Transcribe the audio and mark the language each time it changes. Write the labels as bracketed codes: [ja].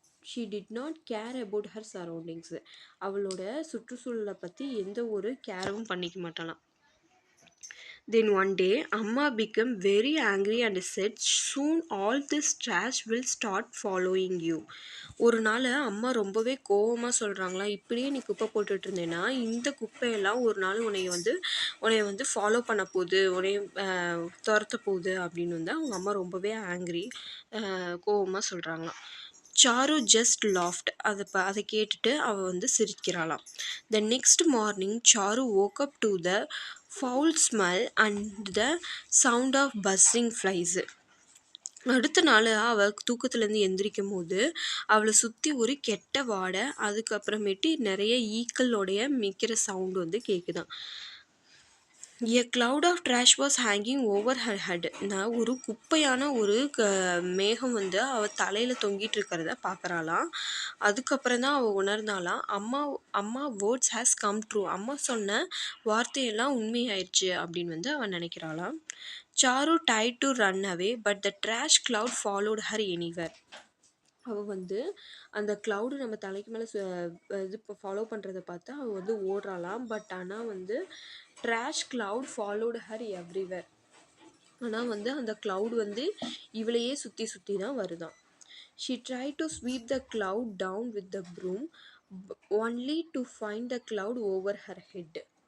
[en] She did not care about her surroundings. [ta] அவளோட சுற்றுச்சூழலை பற்றி எந்த ஒரு கேரும் பண்ணிக்க மாட்டாளாம். [en] Then one day, Amma became very angry and said, soon all this trash will start following you. [ta] ஒரு நாள் அம்மா ரொம்பவே கோவமாக சொல்கிறாங்களாம், இப்படியே நீ குப்பை போட்டுட்டு இருந்தேன்னா இந்த குப்பையெல்லாம் ஒரு நாள் உன்னைய வந்து ஃபாலோ பண்ண போகுது, உன்னைய துரத்த போகுது அப்படின்னு வந்து அவங்க அம்மா ரொம்பவே ஆங்க்ரி கோவமாக சொல்கிறாங்களாம். Sir [en] Just laughed. [ta] அதை கேட்டுட்டு அவள் வந்து சிரிக்கிறாளாம். [en] The next morning Charu woke up to the foul smell and the sound of buzzing flies. [ta] அடுத்த நாள் அவள் தூக்கத்துலேருந்து எந்திரிக்கும் போது அவளை சுற்றி ஒரு கெட்ட வாடை, அதுக்கப்புறமேட்டு நிறைய ஈக்களோடைய மிக்கிற சவுண்டு வந்து கேட்குதான். [en] A cloud of trash was hanging over her head. [ta] நான் ஒரு குப்பையான ஒரு மேகம் வந்து அவள் தலையில் தொங்கிட்டு இருக்கிறத பார்க்குறாளாம். அதுக்கப்புறம் தான் அவள் உணர்ந்தாலாம், அம்மா [en] Words has come true. [ta] அம்மா சொன்ன வார்த்தையெல்லாம் உண்மையாயிடுச்சு அப்படின்னு வந்து அவள் நினைக்கிறாளாம். [en] Charu tried to run away but the trash cloud followed her anywhere. [ta] அவள் வந்து அந்த க்ளவுடு நம்ம தலைக்கு மேலே இது ஃபாலோ பண்ணுறதை பார்த்து அவள் வந்து ஓடுறாளாம். [en] but [ta] ஆனால் வந்து [en] Trash cloud followed her everywhere. [ta] ஆனால் வந்து அந்த க்ளவுட் வந்து இவளையே சுற்றி சுற்றி தான் வருதான். [en] She try to sweep the cloud down with the broom only to find the cloud over her head.